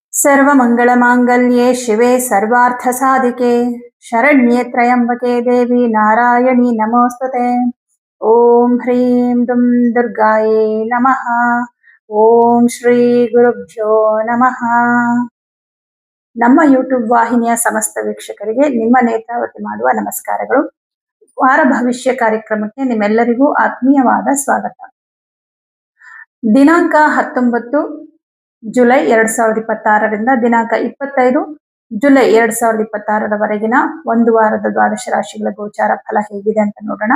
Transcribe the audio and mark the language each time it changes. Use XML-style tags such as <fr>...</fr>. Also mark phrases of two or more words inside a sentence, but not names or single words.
<sa>सर्वमङ्गलमाङ्गल्ये शिवे सर्वार्थसाधिके शरण्ये त्र्यम्बके देवी नारायणी नमोस्तुते। ॐ ह्रीं दुं दुर्गायै नमः। ಓಂ ಶ್ರೀ ಗುರುಭ್ಯೋ ನಮಃ.</sa> <kn>ನಮ್ಮ ಯೂಟ್ಯೂಬ್ ವಾಹಿನಿಯ ಸಮಸ್ತ ವೀಕ್ಷಕರಿಗೆ ನಿಮ್ಮ ನೇತ್ರಾವತಿ ಮಾಡುವ ನಮಸ್ಕಾರಗಳು. ವಾರ ಭವಿಷ್ಯ ಕಾರ್ಯಕ್ರಮಕ್ಕೆ ನಿಮ್ಮೆಲ್ಲರಿಗೂ ಆತ್ಮೀಯವಾದ ಸ್ವಾಗತ. ದಿನಾಂಕ 19 ಜುಲೈ 2026ರಿಂದ ದಿನಾಂಕ 25 ಜುಲೈ 2026ರವರೆಗಿನ ಒಂದು ವಾರದ ದ್ವಾದಶ ರಾಶಿಗಳ ಗೋಚಾರ ಫಲ ಹೇಗಿದೆ ಅಂತ ನೋಡೋಣ.</kn>